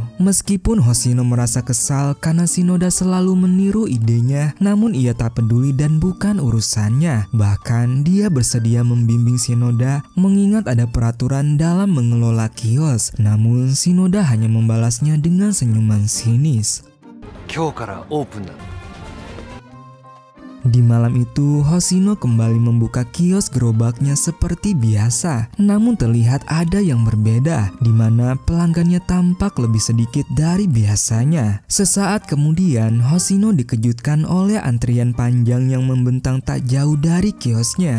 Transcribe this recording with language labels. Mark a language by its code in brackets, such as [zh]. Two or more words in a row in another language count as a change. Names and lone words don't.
[id] Meskipun Hoshino merasa kesal karena Shinoda selalu meniru idenya, namun ia tak peduli dan bukan urusannya. Bahkan dia bersedia membimbing Shinoda mengingat ada peraturan dalam mengelola kios. Namun Shinoda hanya membalasnya dengan senyuman sinis. [ja] 今日からオープンだ。 [id] Di malam itu, Hoshino kembali membuka kios gerobaknya seperti biasa. Namun terlihat ada yang berbeda, di mana pelanggannya tampak lebih sedikit dari biasanya. Sesaat kemudian, Hoshino dikejutkan oleh antrian panjang yang membentang tak jauh dari kiosnya.